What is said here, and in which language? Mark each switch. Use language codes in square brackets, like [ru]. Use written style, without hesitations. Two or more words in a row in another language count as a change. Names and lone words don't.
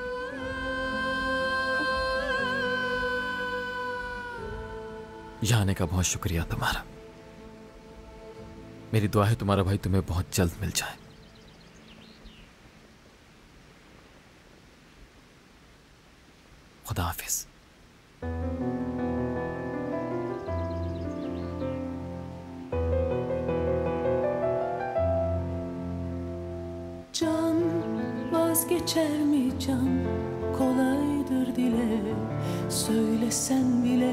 [hi] यहां आने का बहुत शुक्रिया तुम्हारा। मेरी दुआ है तुम्हारा भाई तुम्हें बहुत जल्द मिल जाए। खुदा हाफिज। [tr] Can vazgeçer mi can? Kolaydır dile söylesen bile.